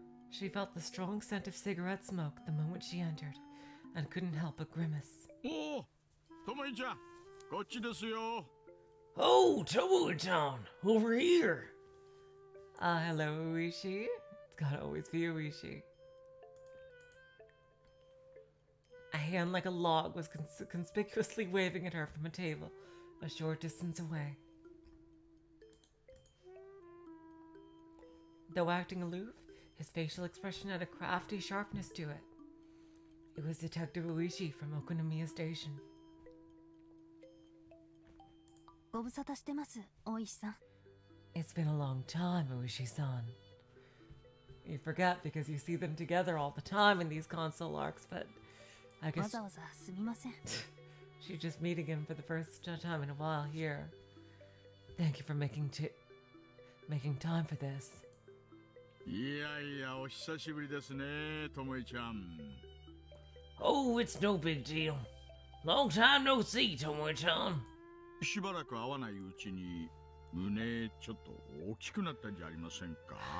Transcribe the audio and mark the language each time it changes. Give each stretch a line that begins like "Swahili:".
English: She felt the strong scent of cigarette smoke the moment she entered, and couldn't help but grimace.
Japanese: Oh, Tomoe-chan, こっちですよ.
English: Oh, Tomoe-chan, over here. Hello, Uishi. It's gotta always be Uishi. A hand like a log was conspicuously waving at her from a table a short distance away. Though acting aloof, his facial expression had a crafty sharpness to it. It was Detective Uishi from Okonomiya Station.
Japanese: ご無沙汰してます、大石さん。
English: It's been a long time, Uishi-san. You forget because you see them together all the time in these console arcs, but I
Japanese: わ
English: guess
Japanese: ざわざすみません。
English: she's just meeting him for the first time in a while here. Thank you for making time for this.
Japanese: いやいや、お久しぶりですね、Tomoe-chan.
English: Oh, it's no big deal. Long time no see, Tomoe-chan.
Japanese: しばらく会わないうちに胸ちょっと大きくなったんじゃありませんか?